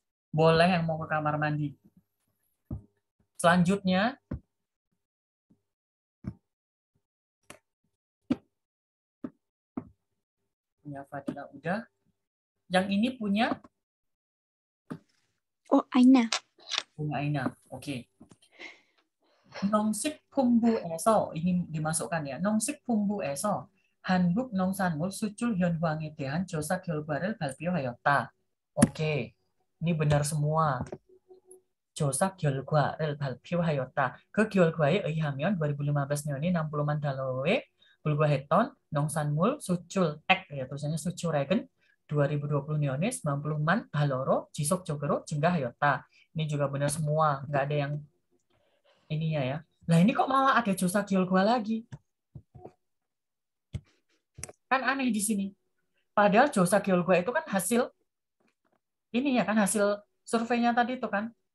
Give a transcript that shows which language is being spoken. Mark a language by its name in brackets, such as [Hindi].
[Indonesian] Boleh yang mau ke kamar mandi. Selanjutnya, punya Fadila udah. Yang ini punya Oh, Aina. Aina. Oke. [Korean] 농식품부에서 [Indonesian] ini dimasukkan ya. [Korean] 농식품부에서 한국 농산물 수출 현황에 대한 조사 결과를 발표하였다. [Indonesian] Oke. Ini benar semua. [Korean] 조사 결과를 발표하였다. 그 결과에 의하면 2015년에 60만 달러에 불과했던 농산물 수출액, [Indonesian] ya tulisannya [Korean] 수출액은 2020년에 90만 달러로 지속적으로 증가하였다. [Indonesian] Ini juga benar semua, nggak ada yang ininya ya. Nah ini kok malah ada [Korean] 조사 결과 [Indonesian] lagi? Kan aneh di sini. Padahal [Korean] 조사 결과 [Indonesian] itu kan hasil ini ya kan, hasil surveinya tadi itu kan.